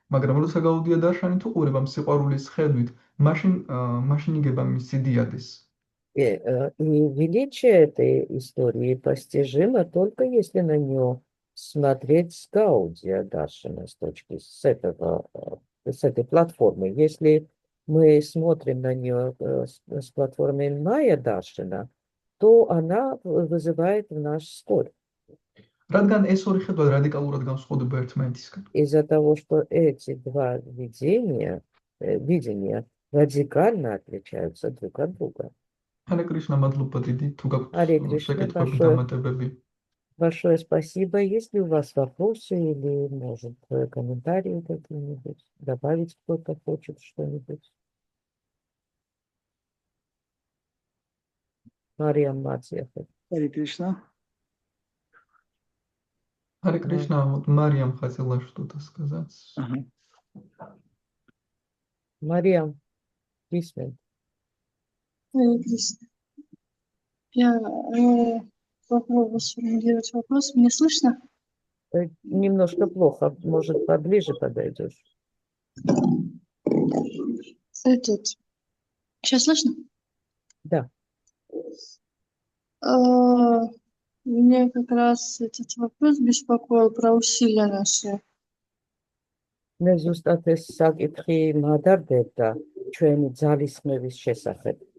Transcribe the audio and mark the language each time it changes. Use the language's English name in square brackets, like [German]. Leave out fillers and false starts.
[Georgian] მაგრამ როცა გაუდია დარშანით უყურებ ამ სიყვარულის ხედვით, მაშინ იგება მისი диадес. [Russian] И величие этой истории постижимо только если на нее смотреть с Гаудия Даршана, с этой платформы. Если мы смотрим на нее с платформы Майя Даршана, то она вызывает в нас скорбь. [Georgian] რადგან ეს ორი ხედვა რადიკალურად განსხვავდება ერთმანეთისგან. [Russian] Из-за того, что эти два видения радикально отличаются друг от друга. [Georgian] ჰარე კრიშნა, მადლობა დიდი, თუ გაქვთ [Russian] Харе Кришна, [Georgian] შეკითხვები, დამატებები. [Russian] Большое спасибо. Есть ли у вас вопросы или, может, комментарии какие-нибудь? Добавить кто-то хочет что-нибудь? Мария Матьева. Харе Кришна. Харе Кришна, вот Марьям хотела что-то сказать. Ага. Мария, письмен. Харе Кришна. Я попробую сформулировать вопрос. Меня слышно? Немножко плохо. Может, поближе подойдешь? Сейчас слышно? Да. Меня как раз этот вопрос беспокоил про усилия наши. [Georgian] მე ზუსტად ეს საკითხი მადარდებდა ჩვენი ძალისხმევის შესახებ.